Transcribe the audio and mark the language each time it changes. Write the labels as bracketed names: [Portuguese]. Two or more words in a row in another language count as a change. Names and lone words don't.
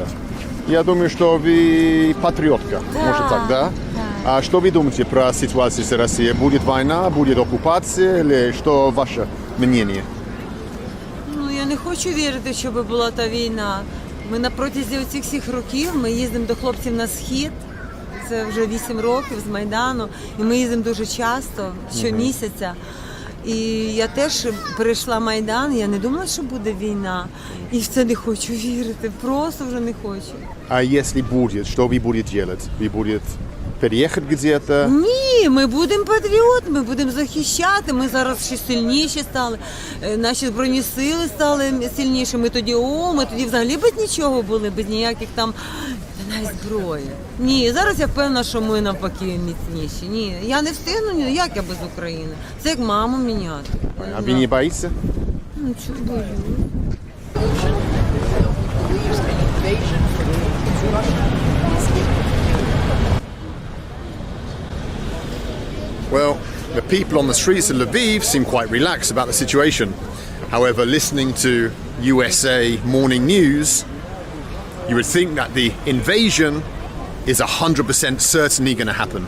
[Russian] Я думаю, что вы патриотка. Может так, да? А что вы думаете про ситуацию с Россией? Будет война, будет оккупация или что ваше мнение? [Ukrainian] Ну, я не хочу вірити, щоб була та війна. Ми на протязі оцих всіх років ми їздимо до хлопців на схід. Це вже 8 років з Майдану. І ми їздимо дуже часто, щомісяця. І я теж перейшла Майдан, я не думала, що буде війна. І в це не хочу вірити, просто вже не хочу. [Russian] А если будет, что вы будете делать? Вы будете переехать где-то? [Ukrainian] Ні, ми будемо патріот, ми будемо захищати. Ми зараз ще сильніші стали. Наші збройні сили стали сильніші. Ми тоді взагалі без нічого були, без ніяких там навіть зброї. Ні, зараз я впевнена, що ми навпаки міцніші. Ні, я не встигну, як я без України. Це як маму міняти. [Russian] А вы не боитесь? [Ukrainian] Ну, чого боюсь? [English] Well, the people on the streets of Lviv seem quite relaxed about the situation. However, listening to USA morning news, you would think that the invasion is 100% certainly going to happen.